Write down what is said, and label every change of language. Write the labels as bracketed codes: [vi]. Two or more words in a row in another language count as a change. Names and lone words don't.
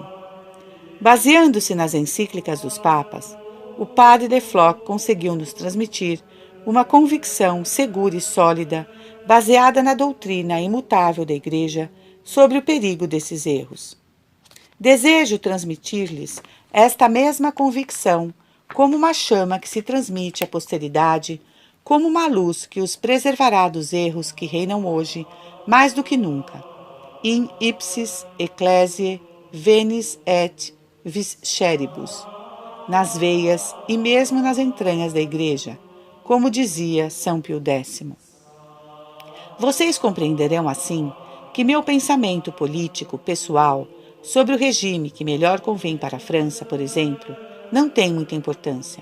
[pt] Baseando-se nas encíclicas dos papas, o padre Le Floch conseguiu nos transmitir uma convicção segura e sólida, baseada na doutrina imutável da Igreja sobre o perigo desses erros. Desejo transmitir-lhes esta mesma convicção como uma chama que se transmite à posteridade, como uma luz que os preservará dos erros que reinam hoje mais do que nunca. [la] In ipsis ecclesiae venis et visceribus, [pt] nas veias e mesmo nas entranhas da Igreja, como dizia São Pio X. Vocês compreenderão assim que meu pensamento político pessoal sobre o regime que melhor convém para a França, por exemplo, não tem muita importância.